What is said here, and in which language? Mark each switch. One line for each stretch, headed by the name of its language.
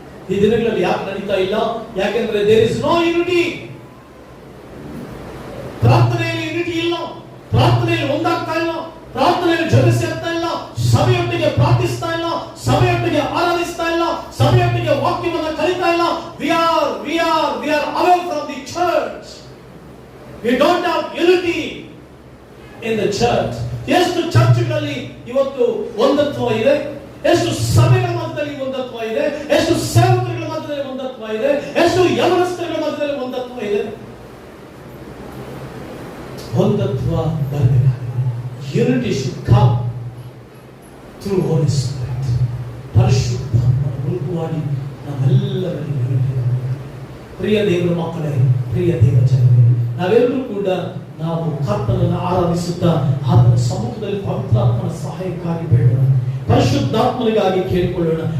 Kannada: ಈ ದಿನಗಳಲ್ಲಿ ಯಾಕೆ ನಡೀತಾ ಇಲ್ಲ? ಯಾಕೆಂದ್ರೆ
English: There is no unity.
Kannada: ಪ್ರಾರ್ಥನೆಯಲ್ಲಿ ಯೂನಿಟಿ ಇಲ್ಲ, ಪ್ರಾರ್ಥನೆಯಲ್ಲಿ ಒಂದಾಗ್ತಾ ಇಲ್ಲ, ಪ್ರಾರ್ಥನೆಯಲ್ಲಿ ಜೊತೆ ಸೇರ್ತಾ ಇಲ್ಲ, ಸಭೆಯೊಟ್ಟಿಗೆ ಪ್ರಾರ್ಥಿಸ್ತಾ ಇಲ್ಲ, ಸಭೆಯೊಟ್ಟಿಗೆ ಆರಾಧಿಸ್ತಾ ಇಲ್ಲ, ಸಭೆಯೊಟ್ಟಿಗೆ ವಾಕ್ಯವನ್ನು ಕಲಿತಾ ಇಲ್ಲ.
English: We are away from the church. We don't have unity in the church.
Kannada: ಎಷ್ಟು ಚರ್ಚ್ಗಳಲ್ಲಿ ಇವತ್ತು ಒಂದತ್ವ ಇದೆ, ಎಷ್ಟು ಸಭೆಗಳ ಮಧ್ಯದಲ್ಲಿ ಒಂದತ್ವ ಇದೆ, ಎಷ್ಟು ಸೇವಕರುಗಳ ಮಧ್ಯದಲ್ಲಿ ಒಂದತ್ವ ಇದೆ, ಎಷ್ಟು ಯೌವನಸ್ಥರುಗಳ ಮಧ್ಯದಲ್ಲಿ ಒಂದತ್ವ ಇದೆ. ಒಂದತ್ವ ಬರಬೇಕಾಗಿದೆ.
English: Unity should come through Holy Spirit.
Kannada: ಪರಿಶುದ್ಧಾತ್ಮನ ಮೂಲಕವಾಗಿ ನಮ್ಮೆಲ್ಲರಲ್ಲಿ ಯೂನಿಟಿ. ಪ್ರಿಯ ದೇವರ ಮಕ್ಕಳೇ, ಪ್ರಿಯ ದೇವ ಜನರೇ, ನಾವೆಲ್ಲರೂ ಕೂಡ ನಾವು ಕರ್ತನನ್ನು ಆರಾಧಿಸುತ್ತಾ ಆತನ ಸಮ್ಮುಖದಲ್ಲಿ ಪವಿತ್ರಾತ್ಮನ ಸಹಾಯಕ್ಕಾಗಿ ಬೇಡೋಣ, ಪರಿಶುದ್ಧಾತ್ಮನಿಗಾಗಿ ಕೇಳಿಕೊಳ್ಳೋಣ.